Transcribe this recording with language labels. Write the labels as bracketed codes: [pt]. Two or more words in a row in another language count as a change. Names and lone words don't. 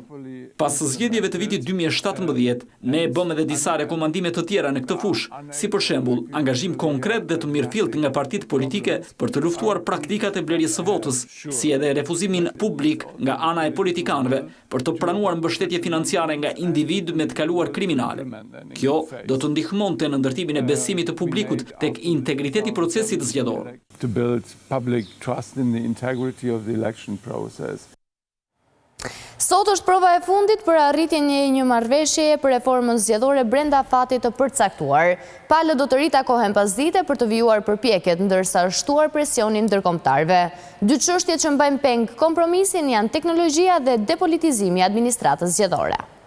[sq] Pas zgjedhjeve të vitit 2017, ne bëm edhe disa rekomandime të tjera në këtë fushë, si për shembull, angazhim konkret dhe të mirëfillt nga partitë politike për të luftuar praktikat e blerjes së votës, si edhe refuzimin publik nga ana e politikanëve për të pranuar mbështetje financiare nga individ me të kaluar kriminale. Kjo do të ndihmonte në ndërtimin e besimit të publikut tek integriteti i procesit zgjedhor. [en] To build public trust in the integrity of the election process. [sq] Sot është prova e fundit për arritjen e një marrëveshjeje për reformën zgjedhore brenda fatit të përcaktuar. Palët do të ritakohen pas dite për të vijuar përpjekjet, ndërsa shtuar presionin ndërkombëtarëve. Dy çështjet që mbajnë peng kompromisin janë teknologjia dhe depolitizimi i administratës zgjedhore.